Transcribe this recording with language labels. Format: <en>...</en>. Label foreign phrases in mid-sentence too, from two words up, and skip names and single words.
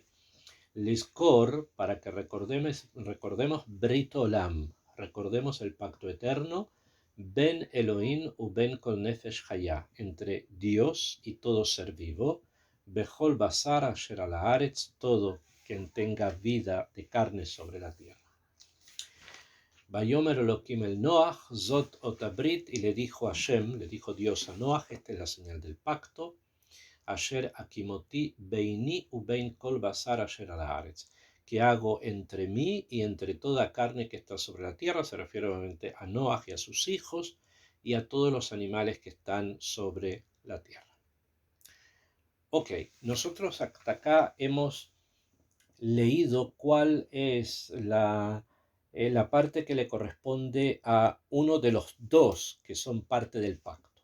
<es>Liskor, para que recordemos</es> <he>ברית עולם,</he> <es>recordemos el pacto eterno,</es> <he>בין אלוהים ובין כל נפש חיה,</he> <es>entre Dios y todo ser vivo,</es> <he>בכל בשר אשר על הארץ,</he> <es>todo quien tenga vida de carne sobre la tierra.</es> <he>ויאמר אלוהים אל נח, זאת אות הברית,</he> <es>y le dijo Hashem, le dijo Dios a Noach, esta es la señal del pacto,</es> <he>אשר הקימותי ביני ובין כל בשר אשר על הארץ,</he> <es>que hago entre mí y entre toda carne que está sobre la tierra, se refiere obviamente a Noach y a sus hijos y a todos los animales que están sobre la tierra. Ok, nosotros hasta acá hemos leído cuál es la parte que le corresponde a uno de los dos que son parte del pacto.</es>